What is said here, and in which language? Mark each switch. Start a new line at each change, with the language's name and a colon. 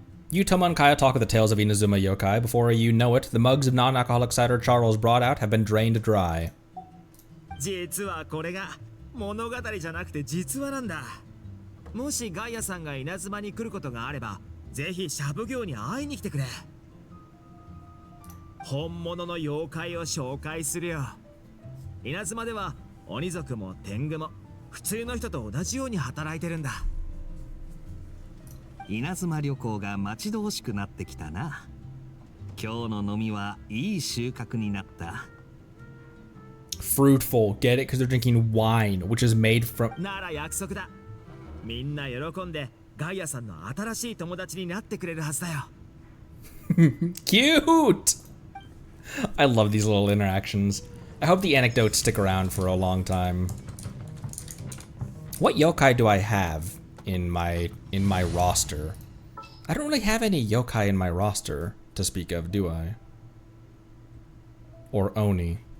English: You, Toma and Kaeya talk of the tales of Inazuma Yokai. Before you know it, the mugs of non-alcoholic cider Charles brought out have been drained dry.
Japanese: 実はこれが物語じゃなくて実話なんだ。もしガイアさんが稲妻に来ることがあれば、ぜひシャブ業に会いに来てくれ。本物の妖怪を紹介するよ。稲妻では鬼族も天狗も普通の人と同じように働いてるんだ。稲妻旅行が待ち遠しくなってきたな。今日の飲みはいい収穫になった。
English: Fruitful, get it? Because they're drinking wine, which is made from...
Japanese: なら約束だ。みんな喜んでガイアさんの新しい友達になってくれるはずだよ。
English: Cute! I love these little interactions. I hope the anecdotes stick around for a long time. What yokai do I have in my roster? I don't really have any yokai in my roster to speak of, do I? Or Oni.